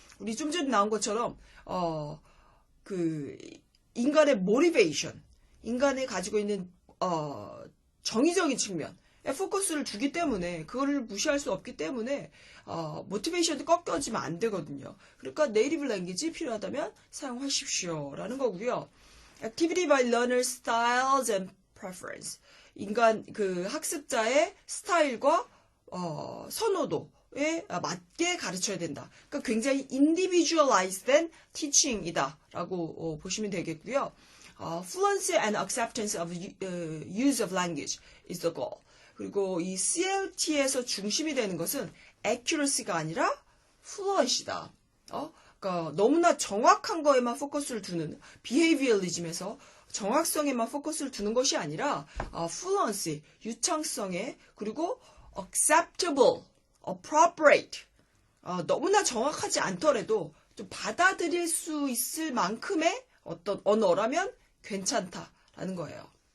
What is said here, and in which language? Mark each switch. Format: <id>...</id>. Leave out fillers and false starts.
<ko>우리 좀 전에 나온 것처럼 그 인간의 모티베이션, 인간이 가지고 있는 정의적인 측면에 포커스를 두기 때문에 그거를 무시할 수 없기 때문에 모티베이션도 꺾여지면 안 되거든요. 그러니까 네이티브 랭귀지 필요하다면 사용하십시오라는 거고요.</ko> <en>Activity by learner styles and preference.</en> <ko>인간 그 학습자의 스타일과 선호도에 맞게 가르쳐야 된다. 그러니까 굉장히 individualized teaching이다라고 보시면 되겠고요.</ko> <en>Fluency and acceptance of use of language is the goal.</en> <ko>그리고 이 CLT에서 중심이 되는 것은 accuracy가 아니라 fluency다. 그러니까 너무나 정확한 거에만 포커스를 두는 behavioralism에서 정확성에만 포커스를 두는 것이 아니라 fluency, 유창성에 그리고 acceptable, appropriate 너무나 정확하지 않더라도 좀 받아들일 수 있을 만큼의 어떤 언어라면 괜찮다라는 거예요.</ko>